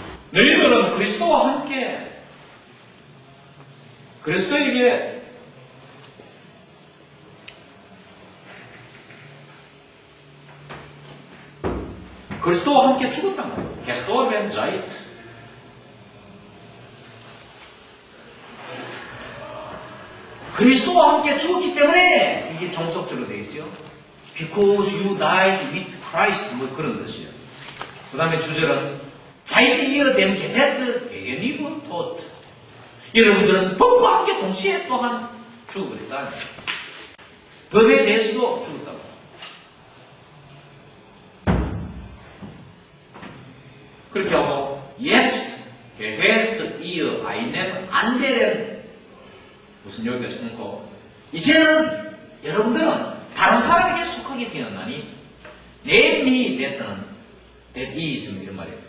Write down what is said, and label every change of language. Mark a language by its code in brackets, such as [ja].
[ko] 너희들은 그리스도와 함께 그리스도에게 그리스도와 함께 죽었단 말이에요. [de] gestorben seid. [ko] 그리스도와 함께 죽었기 때문에 이게 종속절로 되어 있어요. [en] Because you died with Christ [ko] 뭐 그런 뜻이에요. 그 다음에 주절은 [de] seid ihr dem Gesetz gegenüber tot. [ko] 여러분들은 법과 함께 동시에 또한 죽어버렸다. 법에 대해서도 죽었다고. 그렇게 하고 [de] jetzt gehört ihr einem anderen [ko] 무슨 여기서 끊고 이제는 여러분들은 다른 사람에게 속하게 되었나니 [en] namely that [ko] 는 [en] that is [ko] 이런 말이에요.